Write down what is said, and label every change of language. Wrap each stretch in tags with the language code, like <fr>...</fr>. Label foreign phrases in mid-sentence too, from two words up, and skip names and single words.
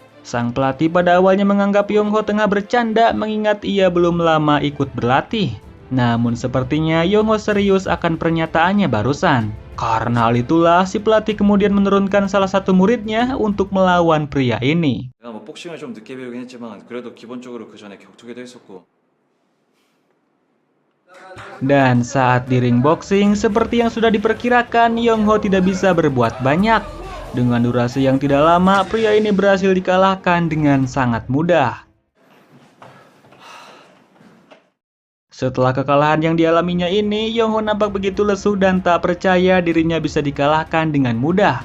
<id>Sang pelatih pada awalnya menganggap Yongho tengah bercanda mengingat ia belum lama ikut berlatih. Namun sepertinya Yongho serius akan pernyataannya barusan. Karena hal itulah si pelatih kemudian menurunkan salah satu muridnya untuk melawan pria ini.</id> <ko>내가 뭐 복싱을 좀 늦게 배우긴 했지만 그래도 기본적으로 그 전에 격투기도 했었고.</ko> <id>Dan saat di</id> <en>ring boxing,</en> <id>seperti yang sudah diperkirakan, Yongho tidak bisa berbuat banyak. Dengan durasi yang tidak lama, pria ini berhasil dikalahkan dengan sangat mudah. Setelah kekalahan yang dialaminya ini, Yongho nampak begitu lesu dan tak percaya dirinya bisa dikalahkan dengan mudah.</id>